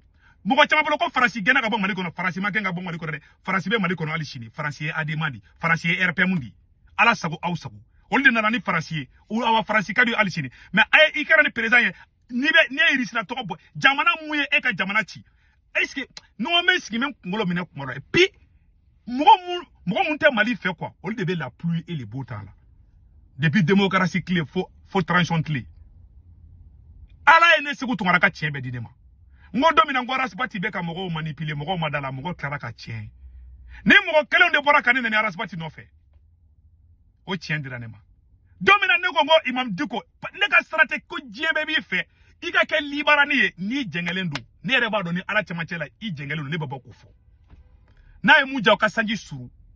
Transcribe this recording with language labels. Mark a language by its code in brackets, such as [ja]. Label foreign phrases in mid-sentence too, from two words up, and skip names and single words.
[bm] mɔgɔ caman bolo ko Faransi gɛnna ka bɔ Mali kɔnɔ Faransi ma gɛn ka bɔ Mali kɔnɔ dɛ Faransi bɛ Mali kɔnɔ hali sini Faransi ye Adema di Faransi ye RPM di ala sago aw sago olu de nana ni Faransi ye awa Faransi ka di hali sini mais a ye i kɛra ni président ye ni ye irisila tɔgɔ bɔ jamana mun ye e ka jamana ci [fr] est-ce que [bm] n'o mɛ sigi mɛ kunkolo minɛ kuma dɔ [fr] et puis [bm] mɔgɔ mun tɛ Mali fɛ quoi olu de bɛ [fr] la pluie et le beau temps [bm] la depuis démocratie tile fo transition tile ala ye ne segu tungara ka tiɲɛ bɛɛ di ne ma n ko don min na n ko Arasipati bɛ ka mɔgɔw manipuler mɔgɔw ma da la mɔgɔw tilara ka tiɲɛ ni mɔgɔ kelenw de bɔra ka ne nani Arasipati nɔfɛ o tiɲɛ dira ne ma don min na ne ko n ko Imam Dicko ne ka sara tɛ ko diɲɛ bɛɛ b'i fɛ i ka kɛ libarani ye n'i jɛngɛlen don ne yɛrɛ b'a dɔn ni ala cɛmancɛ la i jɛngɛlen don ne bɛ bɔ k'o fɔ n'a ye mun ja o ka sanji suru